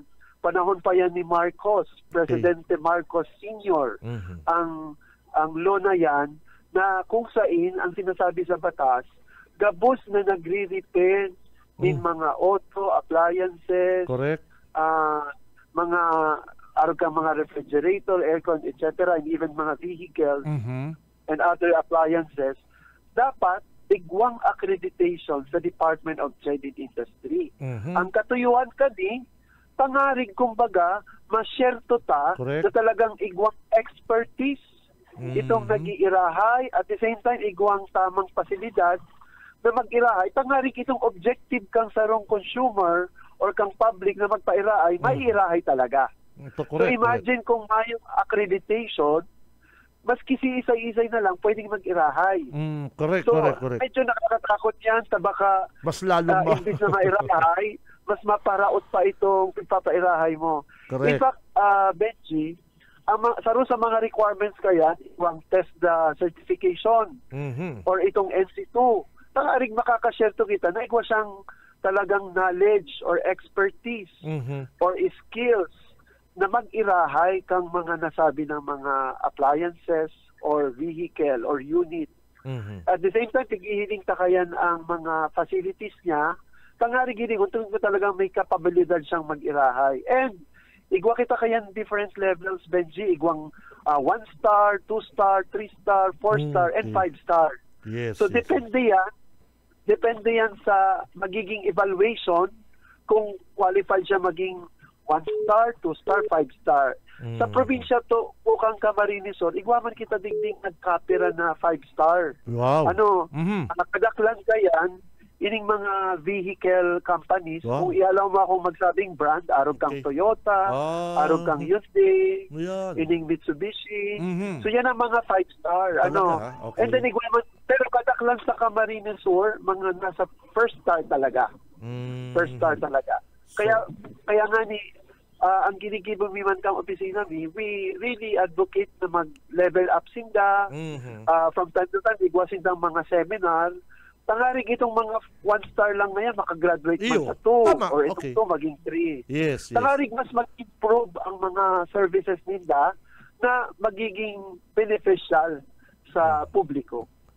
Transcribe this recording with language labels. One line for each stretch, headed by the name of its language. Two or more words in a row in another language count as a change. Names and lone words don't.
Filipino: Panahon pa yan ni Marcos, Presidente Marcos Sr.
Bikol: Ang law na yan na kung saan ang sinasabi sa batas, gabos na nagre-repair in mga auto, appliances,
English: correct,
Bikol: mga mga refrigerator, aircon, etc.,
English: and even
Bikol: mga vehicles
English: and other appliances,
Bikol: dapat igwang accreditation sa Department of Trade and Industry. Ang katuyuan kani, pangarig kumbaga, ma-share to ta na talagang igwang expertise itong nag-iirahay
English: at the same time
Bikol: igwang tamang pasilidad na mag-irahay. Pangarig itong objective kang sarong consumer or kang public na magpairahay, may-irahay talaga. So imagine kung mayong accreditation, maski si isay-isay na lang, pwedeng mag-irahay.
English: Correct.
Filipino: Medyo nakakatakot yan sa baka mas lalong
Bikol: imbis na mairahay, mas maparaot pa itong pagpapairahay mo.
English: Correct. In fact,
Bikol: Benji, sa mga requirements kaya, yung
English: test the certification
Bikol: or itong NC2, nakarig makakashare to kita na ikaw siyang talagang
English: knowledge or expertise or skills
Bikol: na mag-irahay kang mga nasabi ng mga appliances or vehicle or unit.
English: At the same time,
Bikol: tig-ihiling takayan ang mga facilities niya, tangari-giling, kung talagang may kapabilidad siyang mag-irahay. And, igwa kita kayan
English: different levels,
Bikol: Benji, igwang 1-star, 2-star, 3-star, 4-star, and 5-star.
English: Yes, so,
Filipino: depende yan sa magiging evaluation kung qualified siya maging 1-star, 2-star, 5-star.
Bikol: Sa probinsya to, Bukang Camarines Sur, igwaman kita dingding nagkapira na 5-star.
English: Wow.
Bikol: Nakadaklan kayan, ining mga
English: vehicle companies,
Bikol: kung ialaw mo akong magsabing brand, arog kang Toyota, arog kang Hyundai, ining Mitsubishi.
Filipino: So yan ang mga 5-star.
English: Okay.
Bikol: And then igwaman, pero kadaklan sa Camarines Sur, mga nasa
English: first star
Bikol: talaga.
English: First star talaga.
Bikol: Kaya nga ni ang ginigibong mi man kang opisina mi,
English: we really advocate na mag-level up sinda. From time to time,
Bikol: igwasin ng mga seminar. Tangarig itong mga 1-star lang na yan, makagraduate man sa 2 or itong 2 maging 3.
English: Yes.
Bikol: Tangarig mas mag-improve ang mga services nila na magiging beneficial sa publiko.